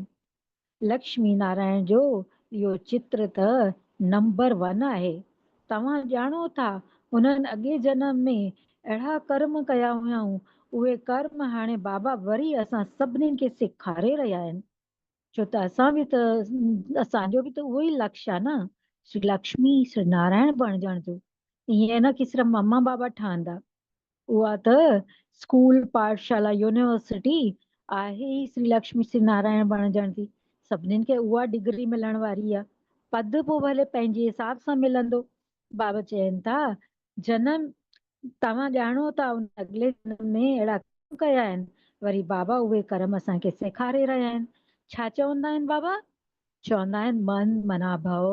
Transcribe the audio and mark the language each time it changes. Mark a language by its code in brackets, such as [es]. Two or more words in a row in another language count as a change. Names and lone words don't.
[sd] लक्ष्मी नारायण जो इहो चित्र त नंबर 1 आहे। तव्हां ॼाणो था उन्हनि अॻे जन्म में अहिड़ा कर्म कया हुयऊं, उहे कर्म हाणे बाबा वरी असां सभिनीनि खे सेखारे रहिया आहिनि। छो त असांजो बि त उहो ई लक्ष्य आहे न, श्री लक्ष्मी श्री नारायण बणजण जो। ईअं न कि सिर्फ़ु मम्मा बाबा ठहंदा, उहा त स्कूल पाठशाला यूनिवर्सिटी आहे ई श्री लक्ष्मी श्री नारायण बणजण जी। सभिनीनि खे उहा डिग्री मिलण वारी आहे। पद पोइ भले पंहिंजे हिसाब सां मिलंदो। बाबा चवनि था जनम तव्हां ॼाणो था उन अॻिले जनम में अहिड़ा कर्म कया आहिनि, वरी बाबा उहे कर्म असांखे सेखारे रहिया आहिनि। छा चवंदा आहिनि बाबा? चवंदा आहिनि [sa] मन मना भव।